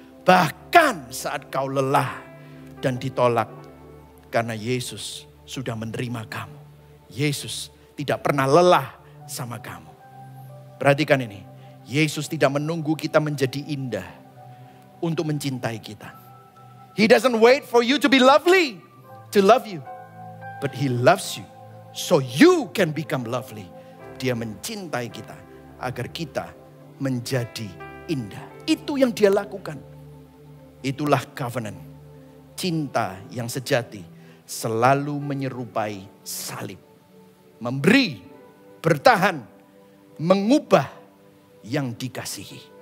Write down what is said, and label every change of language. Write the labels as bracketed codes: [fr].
[id] Bahkan saat kau lelah dan ditolak. Karena Yesus sudah menerima kamu. Yesus tidak pernah lelah sama kamu. Perhatikan ini. Yesus tidak menunggu kita menjadi indah untuk mencintai kita. [en] He doesn't wait for you to be lovely to love you. But he loves you so you can become lovely. [id] Dia mencintai kita agar kita menjadi indah. Itu yang dia lakukan. Itulah covenant. cinta yang sejati selalu menyerupai salib. Memberi, bertahan, mengubah yang dikasihi.